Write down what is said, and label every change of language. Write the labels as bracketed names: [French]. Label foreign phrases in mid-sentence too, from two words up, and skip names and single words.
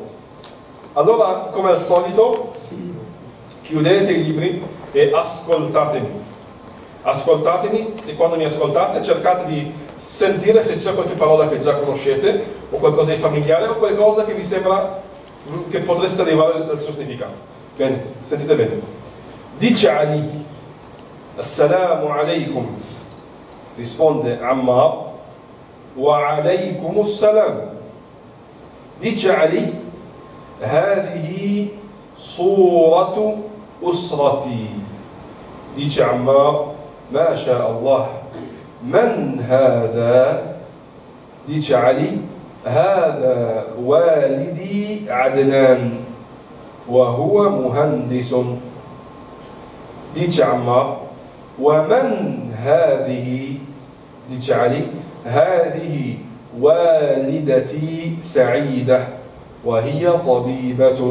[Italian] Allora, come al solito, chiudete i libri e ascoltatemi. Ascoltatemi, e quando mi ascoltate cercate di sentire se c'è qualche parola che già conoscete o qualcosa di familiare o qualcosa che vi sembra che potreste arrivare al suo significato. Bene, sentite bene. Dice Ali, [Arabic] السلام عليكم, [Italian] risponde Ammar, [Arabic] وعليكم السلام. [Italian] Dice Ali, [Arabic] هذه صورة أسرتي. [Italian] Dice Ammar, [Arabic] ما شاء الله. من هذا؟ dice علي هذا والدي عدنان وهو مهندس. dice عمار ومن هذه؟ dice علي هذه والدتي سعيدة وهي طبيبة.